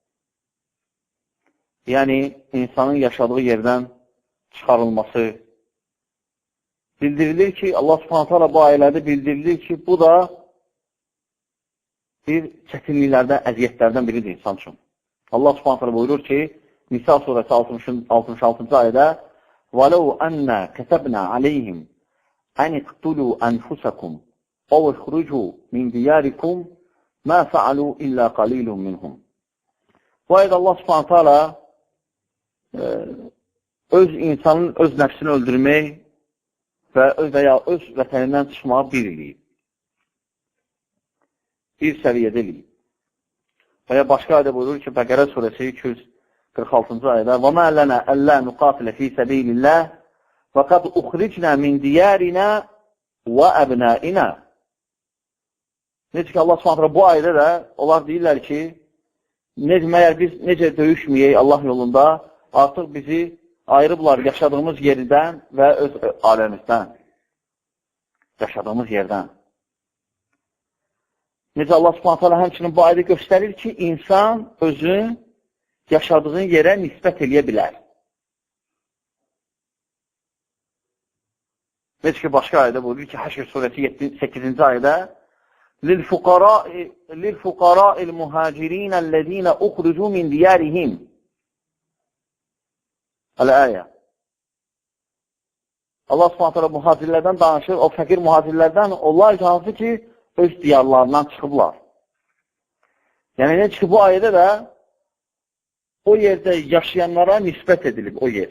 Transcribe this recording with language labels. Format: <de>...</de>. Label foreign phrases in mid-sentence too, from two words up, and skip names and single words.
<az>Yəni, insanın yaşadığı yerdən çıxarılması bildirilir ki, Allah Subhanahu taala bu ayələrdə bildirilir ki, bu da bir çətinliklərdən, əziyyətlərdən biridir insan üçün. Allah Subhanahu taala buyurur ki, Nisa surəsi 66-cı ayədə</az> <ar>وَلَوْ أَنَّا كَتَبْنَا عَلَيْهِمْ أَنِ اقْتُلُوا أَنْفُسَكُمْ أَوْ اخْرُجُوا مِنْ دِيَارِكُمْ مَا فَعَلُوا إِلَّا قَلِيلٌ مِنْهُمْ.</ar> <az>Bu ayədə Allah Subhanahu taala öz insanın öz nəfsini öldürmək və ya öz vətənindən çıxmağı bir eləyib. Bir səviyyədə eləyib. Və ya başqa ayədə buyurur ki, Bəqərə surəsi 246-cı ayədə</az> <ar>وَمَا لَنَا أَلَّا نُقَاتِلَ فِي سَبِيلِ اللّٰهِ وَقَدْ اُخْرِجْنَا مِنْ دِيَارِنَا وَأَبْنَائِنَا.</ar> <az>Necə ki, Allah Subhanahu bu ayədə də onlar deyirlər ki, məyər biz necə döyüşməyək Allah yolunda, artıq bizi ayırıblar yaşadığımız yerdən və öz aləmizdən. Yaşadığımız yerdən. Necə Allah Subhanahu həmçinin bu ayədə göstərir ki, insan özün yaşadığın yerə nisbət eləyə bilər. Necə ki, başqa ayədə buyurur ki, Həşr surəsi 8-ci ayədə</az> <ar>لِلْفُقَرَاءِ الْمُهَاجِرِينَ الَّذ۪ينَ اُخْرُجُوا مِنْ دِيَارِهِمْ.</ar> <az>Əl-əyə. Allah Subhanahu mühacirlərdən danışır, o fəqir mühacirlərdən, onlar hansı ki, öz diyarlarından çıxıblar. Yəni, necə ki, bu ayədə də o yerdə yaşayanlara nisbət edilib, o yer.</az>